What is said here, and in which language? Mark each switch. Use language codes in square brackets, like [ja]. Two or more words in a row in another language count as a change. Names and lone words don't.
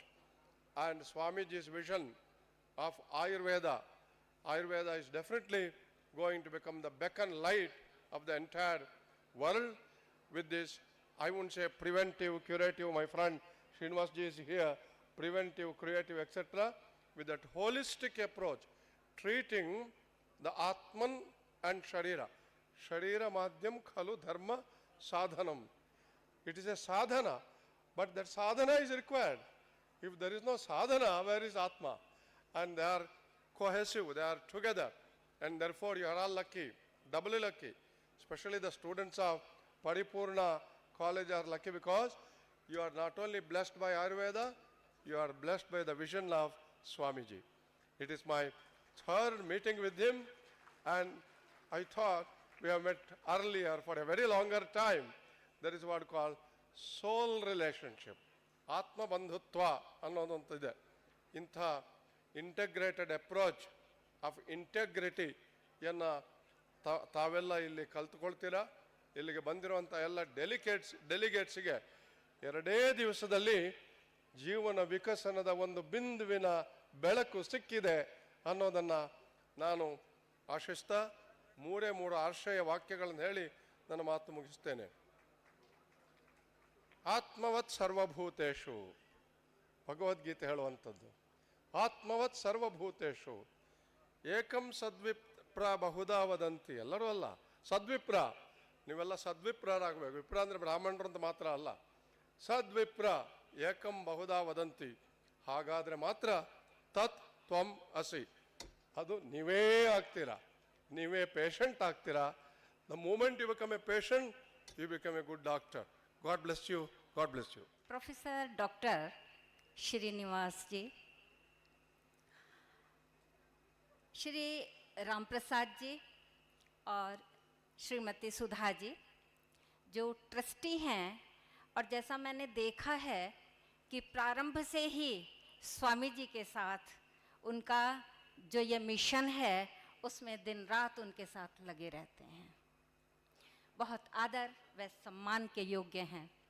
[en] And Swamiji's vision of Ayurveda, Ayurveda is definitely going to become the beacon light of the entire world. With this, I wouldn't say preventive, curative, my friend Srinivasji is here, preventive, curative, etc. With that holistic approach, treating the Atman and Sharira. [sa] शरीर मध्यम् खलु धर्म साधनम्. [en] It is a sadhana, but that sadhana is required. If there is no sadhana, where is Atma? And they are cohesive, they are together. And therefore you are all lucky, doubly lucky. Especially the students of Paripoorna college are lucky because you are not only blessed by Ayurveda, you are blessed by the vision of Swamiji. It is my third meeting with him, and I thought we have met earlier for a very longer time. There is what called soul relationship. [sa] आत्म बन्धुत्व [kn] ಅನ್ನೋದಂತಿದೆ. ಇಂಥ [en] integrated approach of integrityಯನ್ನು [kn] ತಾವೆಲ್ಲ ಇಲ್ಲಿ ಕಲ್ತ್ಕೊಳ್ತೀರಾ. ಇಲ್ಲಿಗೆ ಬಂದಿರುವಂಥ ಎಲ್ಲ ಡೆಲಿಗೇಟ್ಸ್ಗೆ 2 ದಿವಸದಲ್ಲಿ ಜೀವನ ವಿಕಸನದ ಒಂದು ಬಿಂದುವಿನ ಬೆಳಕು ಸಿಕ್ಕಿದೆ ಅನ್ನೋದನ್ನು ನಾನು ಆಶಿಸ್ತಾ 3 ಆಶ್ರಯ ವಾಕ್ಯಗಳನ್ನು ಹೇಳಿ ನನ್ನ ಮಾತು ಮುಗಿಸ್ತೇನೆ. [sa] ಆತ್ಮವತ್ ಸರ್ವಭೂತೇಷು, [kn] ಭಗವದ್ಗೀತೆ ಹೇಳುವಂಥದ್ದು. [sa] ಆತ್ಮವತ್ ಸರ್ವಭೂತೇಷು ಏಕಂ ಸದ್ವಿಪ್ರ ಬಹುಧಾ ವದಂತಿ. [kn] ಎಲ್ಲರೂ ಅಲ್ಲ, ಸದ್ವಿಪ್ರ. ನೀವೆಲ್ಲ ಸದ್ವಿಪ್ರರಾಗಬೇಕು. ವಿಪ್ರ ಅಂದರೆ ಬ್ರಾಹ್ಮಣರು ಅಂತ ಮಾತ್ರ ಅಲ್ಲ, [sa] ಸದ್ವಿಪ್ರ ಏಕಂ ಬಹುಧಾ ವದಂತಿ. [kn] ಹಾಗಾದರೆ ಮಾತ್ರ [sa] ತತ್ ತ್ವಂ ಅಸಿ, [kn] ಅದು ನೀವೇ ಆಗ್ತೀರಾ, ನೀವೇ ಪೇಷಂಟ್ ಆಗ್ತೀರಾ. [en] The moment you become a patient, you become a good doctor. God bless you. God bless you. Professor Dr. [hi] Srinivas ji, श्री राम प्रसाद जी और श्रीमती सुधा जी जो ट्रस्टी हैं, और जैसा मैंने देखा है कि प्रारंभ से ही स्वामी जी के साथ उनका जो ये मिशन है उसमें दिन रात उनके साथ लगे रहते हैं, बहुत आदर व सम्मान के योग्य हैं।